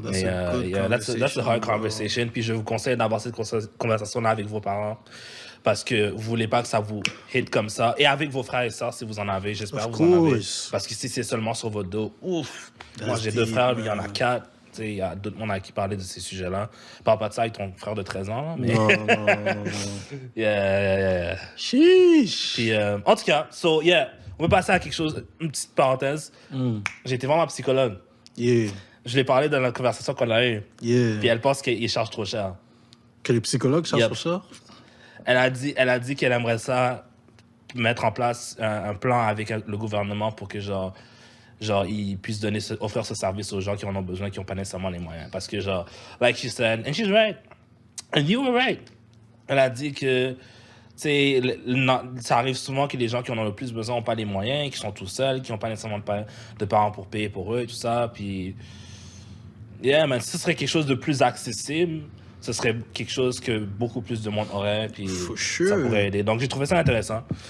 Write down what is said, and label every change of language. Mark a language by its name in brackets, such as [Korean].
[English] that's a hard conversation. [French] Puis, je vous conseille d'avoir cette conversation-là avec vos parents. Parce que vous voulez pas que ça vous hit comme ça. Et avec vos frères et sœurs, si vous en avez, j'espère que vous en avez. Parce que si c'est seulement sur votre dos, ouf. Moi, j'ai 2 frères, lui, il y en a 4. Il y a d'autres monde à qui parler de ces sujets-là. Parle pas de ça avec ton frère de 13 ans. Là, mais... Non. Chiche. Puis, en tout cas, on va passer à quelque chose, une petite parenthèse. J'ai été voir ma psychologue. Je l'ai parlé dans la conversation qu'on a eue. Puis elle pense qu'il charge trop cher. Que les psychologues chargent trop cher? Elle a dit qu'elle aimerait ça mettre en place un plan avec le gouvernement pour que genre ils puissent offrir ce service aux gens qui en ont besoin, qui n'ont pas nécessairement les moyens. Parce que genre, [English] like she said, and she's right, and you were right. [French] Elle a dit que, tu sais, ça arrive souvent que les gens qui en ont le plus besoin n'ont pas les moyens, qui sont tout seuls, qui n'ont pas nécessairement de parents pour payer pour eux et tout ça. Puis, mais ce serait quelque chose de plus accessible. Ce serait quelque chose que beaucoup plus de monde aurait, puis ça pourrait aider. Donc, j'ai trouvé ça intéressant.